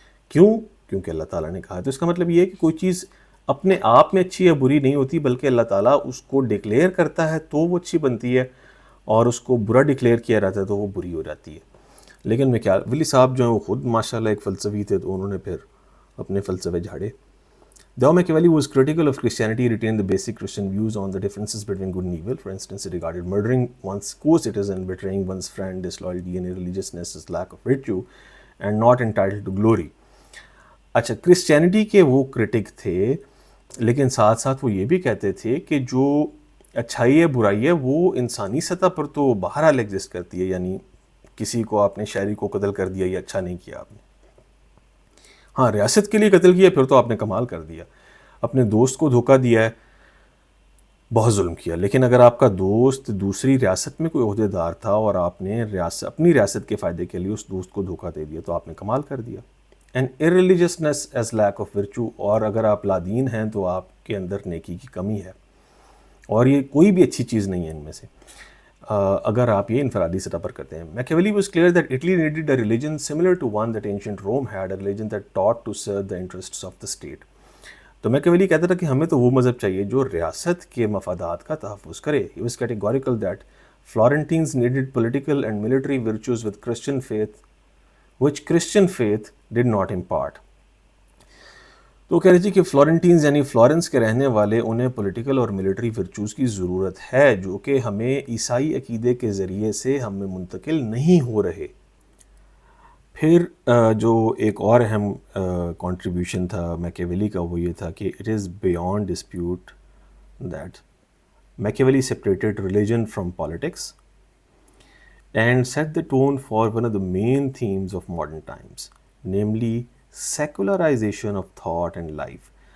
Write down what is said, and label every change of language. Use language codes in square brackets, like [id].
[ur] کیوں؟ کیونکہ اللہ تعالیٰ نے کہا. تو اس کا مطلب یہ ہے کہ کوئی چیز اپنے آپ میں اچھی یا بری نہیں ہوتی، بلکہ اللہ تعالیٰ اس کو ڈکلیئر کرتا ہے تو وہ اچھی بنتی ہے، اور اس کو برا ڈکلیئر کیا جاتا ہے تو وہ بری ہو جاتی ہے. لیکن میکیاویلی صاحب جو ہیں وہ خود ماشاءاللہ ایک فلسفی تھے، تو انہوں نے پھر اپنے فلسفے جھاڑے. [en] Though Machiavelli was critical of Christianity, he retained the basic Christian views on the differences between good and evil. For instance, he regarded murdering one's co-citizen, betraying one's friend, disloyalty and irreligiousness as lack of virtue and not entitled to glory. [ur] اچھا، Christianity کے وہ Currituck تھے، لیکن ساتھ ساتھ وہ یہ بھی کہتے تھے کہ جو اچھائی ہے برائی ہے وہ انسانی سطح پر تو بہرحال ایگزسٹ کرتی ہے. یعنی کسی کو آپ نے شہری کو قتل کر دیا، یہ اچھا نہیں کیا آپ نے. ہاں، ریاست کے لیے قتل کیا پھر تو آپ نے کمال کر دیا. اپنے دوست کو دھوکہ دیا ہے، بہت ظلم کیا. لیکن اگر آپ کا دوست دوسری ریاست میں کوئی عہدے دار تھا اور آپ نے اپنی ریاست کے فائدے کے لیے اس دوست کو دھوکہ دے دیا تو آپ نے کمال کر دیا. [en] and irreligiousness as lack of virtue، [ur] اور اگر آپ لادین ہیں تو آپ کے اندر نیکی کی کمی ہے، اور یہ کوئی بھی اچھی چیز نہیں ہے ان میں سے اگر آپ یہ انفرادی سطح پر کرتے ہیں. [en] Machiavelli was clear that Italy needed a religion similar to one that ancient Rome had, a religion that taught to serve the interests of the state. [ur] تو Machiavelli کہتا تھا کہ ہمیں تو وہ مذہب چاہیے جو ریاست کے مفادات کا تحفظ کرے. [en] He was categorical that Florentines needed political and military virtues with Christian faith, which Christian faith did not impart. [ur] تو کہہ رہی تھی کہ فلورنٹینز یعنی فلورنس کے رہنے والے، انہیں پولیٹیکل اور ملٹری ورچوز کی ضرورت ہے جو کہ ہمیں عیسائی عقیدے کے ذریعے سے ہم میں منتقل نہیں ہو رہے. پھر جو ایک اور اہم کنٹریبیوشن تھا میکیاویلی کا وہ یہ تھا کہ [en] It is beyond dispute that Machiavelli separated religion from politics and set the tone for one of the main themes of modern times, namely secularization of thought and life.